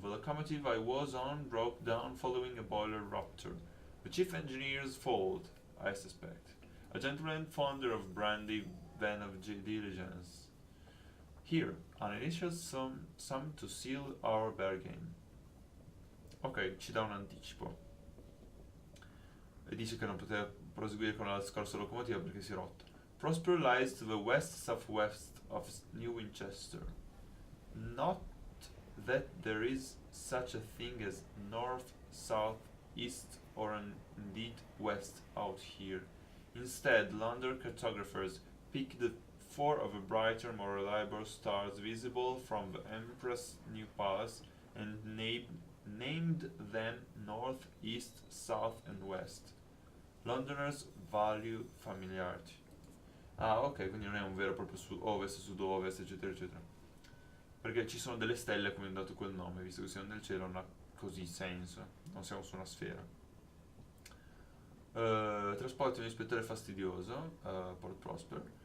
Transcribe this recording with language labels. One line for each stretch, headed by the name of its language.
English: The locomotive I was on broke down following a boiler rupture. The chief engineer's fault, I suspect. A gentleman fonder of brandy than of diligence. Here, an initial sum to seal our bargain.
Italian: Ok, ci dà un anticipo. E dice che non poteva proseguire con la scorsa locomotiva perché si è rotto.
English: Prosper lies to the west-southwest of New Winchester. Not that there is such a thing as north, south, east, or indeed west out here. Instead, London cartographers pick the 4 of the brighter, more reliable stars visible from the Empress' new palace and named them north, east, south, and west. Londoners value familiarity.
Italian: Ah, ok, quindi non è un vero e proprio sud-ovest, eccetera, eccetera. Perché ci sono delle stelle come ho dato quel nome, visto che siamo nel cielo non ha così senso. Non siamo su una sfera. Trasporti un ispettore fastidioso, Port Prosper.